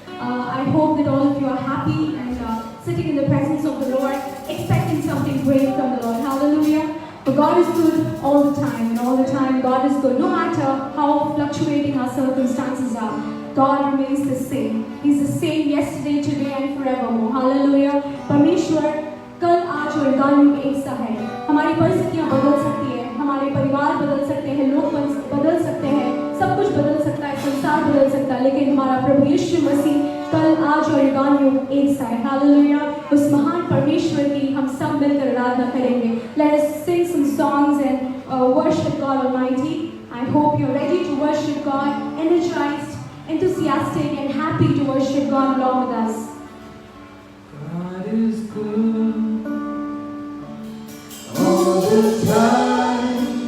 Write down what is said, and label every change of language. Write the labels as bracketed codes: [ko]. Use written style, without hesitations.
[en] I hope that all of you are happy and sitting in the presence of the Lord, expecting something great from the Lord. Hallelujah. For God is good all the time, and all the time God is good. No matter how fluctuating our circumstances are, God remains the same. He's the same yesterday, today, and forevermore. Hallelujah. [hi] परमेश्वर कल आज और कल एक सा है. हमारी परिस्थितियां बदल सकती है, हमारे परिवार बदल सकते हैं, लोग बदल सकते हैं, सब कुछ बदल सकता है, संसार बदल सकता है, लेकिन हमारा प्रभु यीशु मसीह कल आज और युगानुयुग एक सा है. हालेलुया. उस महान परमेश्वर की हम सब मिलकर आराधना करेंगे. [en] Let us sing some songs and worship God Almighty. I hope you're ready to worship God, energized, enthusiastic, and happy to worship God along with us. God is good all the time.